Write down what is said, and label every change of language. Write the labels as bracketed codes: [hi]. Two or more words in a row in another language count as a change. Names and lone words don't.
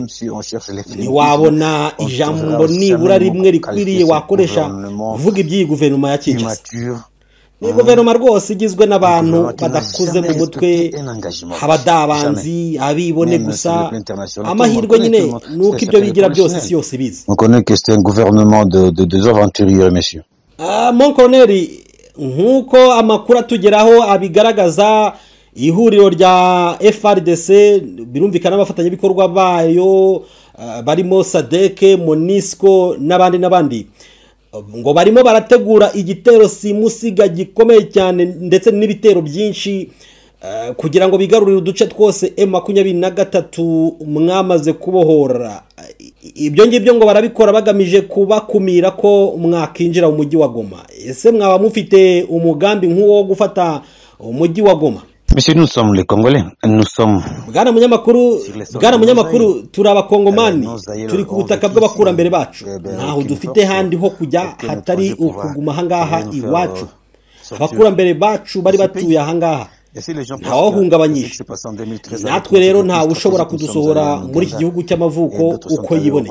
[rw] Ntiwabona ijambo nibura rimwe rikwiriye wakoresha uvuga iby'iyi guverinoma ya Kinshasa. Ni guverinoma rwose igizwe n'abantu badakuze mu mutwe, abadabanzi, abibone gusa, amahirwe nyine nuko ibyo bigira byose si yose bizi. [fr] On connaît que c'est un gouvernement de aventuriers, messieurs. Mon Colonel, [rw] nk'uko amakuru atugeraho abigaragaza, ihuriro rya FARDC birumvikana abafatanyabikorwa bayo barimo Sadeke, Monisco n'abandi ngo barimo barategura igitero simusiga gikomeye cyane ndetse n'ibitero byinshi kugira ngo bigarurire uduce twose M23 mwamaze kubohora. Ibyo ngibyo ngo barabikora bagamije kubakumira ko mwakinjira mu mujyi wa Goma. Ese mwaba mufite umugambi nk'uwo wo gufata umujyi wa Goma? [fr] Monsieur, nous sommes les Congolais, nous sommes... [rw] Bwana munyamakuru turi abakongomani, turi ku butaka bw'abakurambere bacu, ntaho dufite handi ho kujya hatari ukuguma ahangaha iwacu. Abakurambere bacu bari batuye ahangaha, ntawahungabanyije. Natwe rero ntawe ushobora kudusohora muri iki gihugu cy'amavuko uko yiboneye.